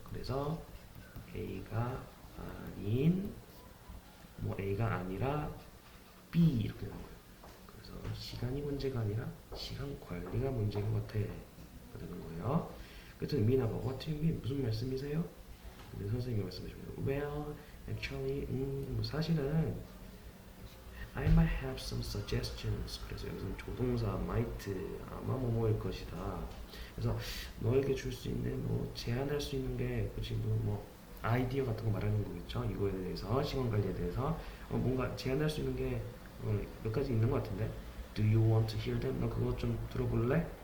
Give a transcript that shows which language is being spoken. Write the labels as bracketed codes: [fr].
[ko] 그래서 A가 아닌 뭐 A가 아니라 B 이렇게 되는 거예요. 그래서 시간이 문제가 아니라 시간 관리가 문제인 것 같아 되는 거예요. 그랬더니 미나가 [en] What do you mean? [ko] 무슨 말씀이세요? 근데 선생님이 말씀하십니다. [en] Well, actually, [ko] 뭐 사실은 [en] I might have some suggestions. [ko] 그래서 여기서 조동사 might 아마 뭐뭐일 것이다. 그래서 너에게 줄 수 있는 뭐 제안할 수 있는 게 그치 뭐 아이디어 같은 거 말하는 거겠죠. 이거에 대해서 시간 관리에 대해서 뭔가 제안할 수 있는 게 몇 가지 있는 것 같은데. [en] Do you want to hear them? [ko] 너 그거 좀 들어볼래?